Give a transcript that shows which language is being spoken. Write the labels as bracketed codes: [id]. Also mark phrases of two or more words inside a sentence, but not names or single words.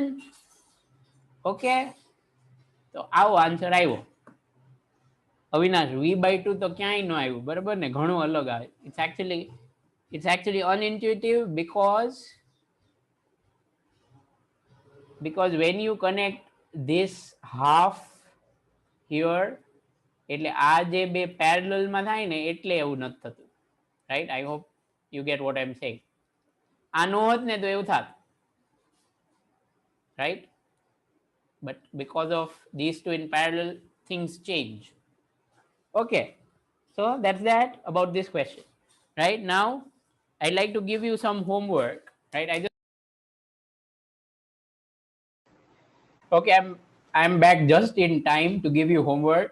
[gu] Okay. તો આવો આન્સર આવ્યો. અવિનાશ V/2 તો ક્યાંય ન આવ્યું, બરાબર ને? ઘણું અલગ આવે. [en] It's actually unintuitive because when you connect this half here, [gu] એટલે આ જે બે પેરેલલ માં થાય ને એટલે એવું નથી થતું. [en] Right? I hope you get what I'm saying. [gu] આ નો હોત ને તો એવું થાત. [en] Right? But because of these two in parallel, things change. Okay, so that's that about this question. Right now, I'd like to give you some homework. Right, okay, I'm back just in time to give you homework.